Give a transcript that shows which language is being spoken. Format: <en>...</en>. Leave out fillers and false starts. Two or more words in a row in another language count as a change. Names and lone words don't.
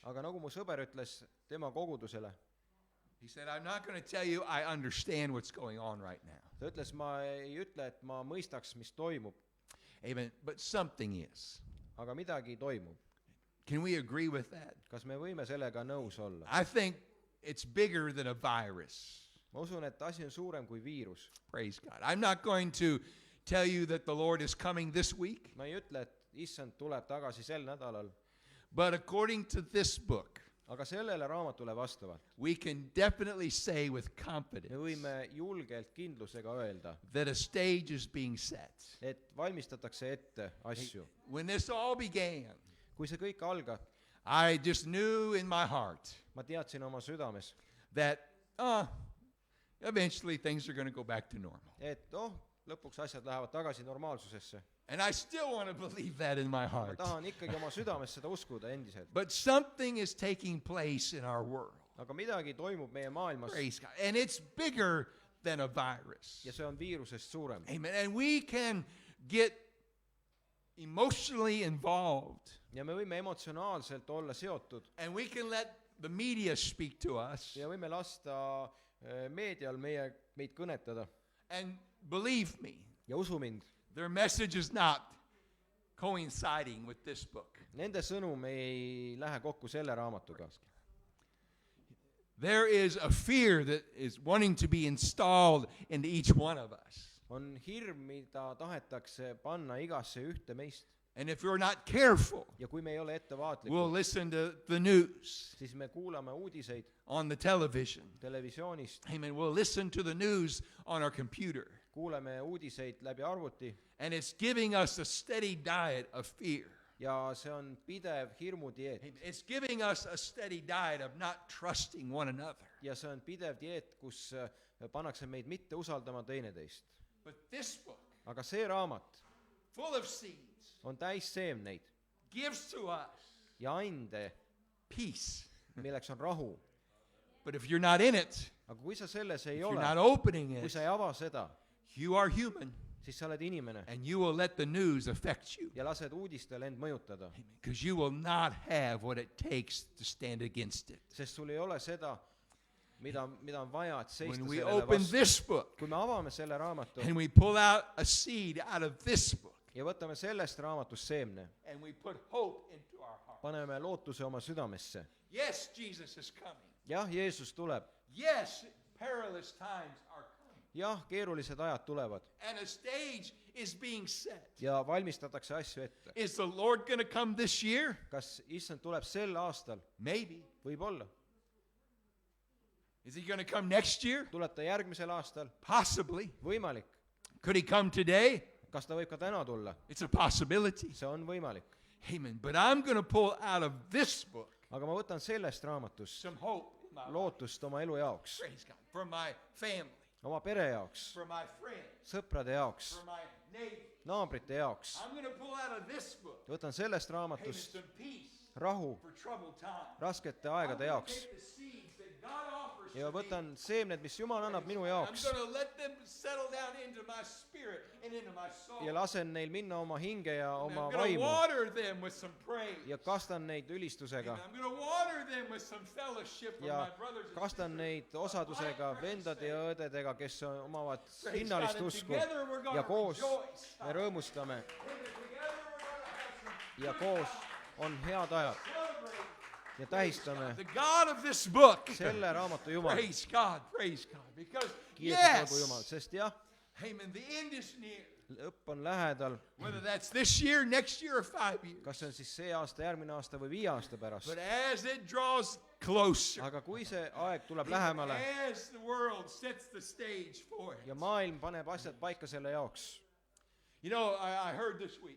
<et>Aga nagu mu sõber ütles tema kogudusele,</et> <en>he said, I'm not going to tell you I understand what's going on right now.</en> <et>ta ütles, ma ei ütle, et ma mõistaks, mis toimub,</et> <en>Amen. But something is.</en> <et>aga midagi toimub.</et> <en>Can we agree with that?</en> <et>Kas me võime sellega nõus olla?</et> <en>I think it's bigger than a virus.</en> <et>Ma usun, et asi on suurem kui viirus.</et> <en>Praise God. I'm not going to tell you that the Lord is coming this week,</en> <et>Ma ei ütle, et issand tuleb tagasi sel nädalal,</et> <en>but according to this book,</en> <et>aga sellele raamatule vastavalt</et> <en>we can definitely say with</en> <et>me</et> <en>confidence</en> <et>võime julgelt kindlusega öelda,</et> <en>that a stage is being set.</en> <et>et valmistatakse ette asju.</et> <en>When this all began,</en> <et>Kui see kõik algab,</et> <en>I just knew in my heart</en> <et>ma teadsin oma südames,</et> <en>that eventually things are going to go back to normal.</en> <et>et lõpuks asjad lähevad tagasi normaalsusesse.</et> <en>And I still want to believe that in my</en> <et>Ma</et> <en>heart.</en> <et>tahan ikkagi oma südames seda uskuda endiselt.</et> <en>But something is taking place in our world.</en> <et>Aga midagi toimub meie maailmas</et> <en>Praise God. And it's bigger than a virus.</en> <et>ja see on viirusest suurem.</et> <en>Amen. And we can get emotionally involved.</en> <et>Ja me võime emotsionaalselt olla seotud</et> <en>And we can let the media speak to us.</en> <et>ja võime lasta meedial meid kõnetada.</et> <en>And believe me,</en> <et>Ja usu mind,</et> <en>their message is not coinciding with this book.</en> <et>nende sõnum ei lähe kokku selle raamatuga.</et> <en>There is a fear that is wanting to be installed into each one of us.</en> <et>On hirm, mida tahetakse panna igasse ühte meist.</et> <en>And if we're not careful,</en> <et>Ja kui me ei ole</et> <en>we'll</en> <et>ettevaatlikud,</et> <en>listen to the news</en> <et>siis me kuulame uudiseid</et> <en>on the television.</en> <et>televisioonist,</et> <en>Amen. We'll listen to the news on our computer.</en> <et>kuuleme uudiseid läbi arvuti</et> <en>And it's giving us a steady diet of fear.</en> <et>ja see on pidev hirmudieet.</et> <en>It's giving us a steady diet of not trusting one another.</en> <et>Ja see on pidev dieet, kus pannakse meid mitte usaldama teineteist.</et> <en>But this book,</en> <et>Aga see raamat</et> <en>full of seeds,</en> <et>on täis seemneid</et> <en>gives to us</en> <et>ja ande,</et> <en>peace.</en> <et>milleks on rahu.</et> <en>But if you're not in it,</en> <et>Aga kui sa selles ei</et> <en>if you're</en> <et>ole,</et> <en>not opening</en> <et>kui</et> <en>it,</en> <et>sa ei ava seda,</et> <en>you are human</en> <et>siis sa oled inimene</et> <en>and you will let the news affect you</en> <et>ja lased uudistel end mõjutada.</et> <en>because you will not have what it takes to stand against it.</en> <et>Sest sul ei ole seda, mida on vaja, et seista</et> <en>When we</en> <et>sellele</et> <en>open</en> <et>vastu.</et> <en>this book</en> <et>Kui me avame selle raamatu</et> <en>and we pull out a seed out of this book</en> <et>ja võtame sellest raamatust seemne,</et> <en>and we put hope into our heart.</en> <et>paneme lootuse oma südamesse.</et> <en>Yes, Jesus is coming.</en> <et>Jah, Jeesus tuleb.</et> <en>Yes, perilous times are coming.</en> <et>Jah, keerulised ajad tulevad</et> <en>And a stage is being set.</en> <et>ja valmistatakse asju ette.</et> <en>Is the Lord going to come this year?</en> <et>Kas issand tuleb sel aastal?</et> <en>Maybe.</en> <et>Võib-olla.</et> <en>Is he going to come next year?</en> <et>Tuleb ta järgmisel aastal?</et> <en>Possibly.</en> <et>Võimalik.</et> <en>Could he come today?</en> <et>Kas ta võib ka täna tulla?</et> <en>It's a possibility.</en> <et>See on võimalik.</et> <en>Amen. But I'm going to pull out of this book</en> <et>Aga ma võtan sellest raamatust</et> <en>some hope in my life.</en> <et>lootust oma elu jaoks,</et> <en>Praise God. For my family,</en> <et>oma pere jaoks,</et> <en>for my friends,</en> <et>sõprade jaoks,</et> <en>for my neighbors.</en> <et>naabrite jaoks.</et> <en>I'm going to pull out of this book,</en> <et>võtan sellest</et> <en>hey,</en> <et>raamatust</et> <en>some peace</en> <et>rahu</et> <en>for troubled times.</en> <et>raskete</et> <en>I'm</en> <et>aegade</et> <en>going to</en> <et>jaoks</et> <en>take the seeds that God offers</en> <et>ja</et> <en>to me.</en> <et>võtan seemned, mis Jumal annab minu</et> <en>I'm</en> <et>jaoks</et> <en>going to let them settle down into my spirit and into my soul.</en> <et>ja lasen neil minna oma hinge ja</et> <en>And</en> <et>oma</et> <en>I'm going to</en> <et>vaimu</et> <en>water them with some praise.</en> <et>ja kastan neid ülistusega</et> <en>And I'm going to water them with some fellowship with</en> <et>ja</et> <en>my brothers and</en> <et>kastan</et> <en>sisters.</en> <et>neid osadusega vendade ja õdedega, kes omavad</et> <en>Praise</en> <et>hinnalist</et> <en>God. And</en> <et>usku</et> <en>together we're gonna</en> <et>ja koos</et> <en>rejoice.</en> <et>me rõõmustame</et> <en>Together we're going to have some</en> <et>ja koos on head ajad</et> <en>celebrate</en> <et>ja tähistame</et> <en>the God of this book.</en> <et>selle raamatu Jumal.</et> <en>Praise God, praise God. Because</en> <et>Kiitus olgu Jumal,</et> <en>yes,</en> <et>sest jah,</et> <en>amen, the end is near.</en> <et>lõpp on lähedal,</et> <en>Whether that's this year, next year, or 5 years.</en> <et>kas see on siis see aasta, järgmine aasta või 5 aasta pärast.</et> <en>But as it draws closer,</en> <et>aga kui see aeg tuleb lähemale</et> <en>as the world sets the stage for it.</en> <et>ja maailm paneb asjad paika selle jaoks.</et> <en>You know, I heard this week,</en>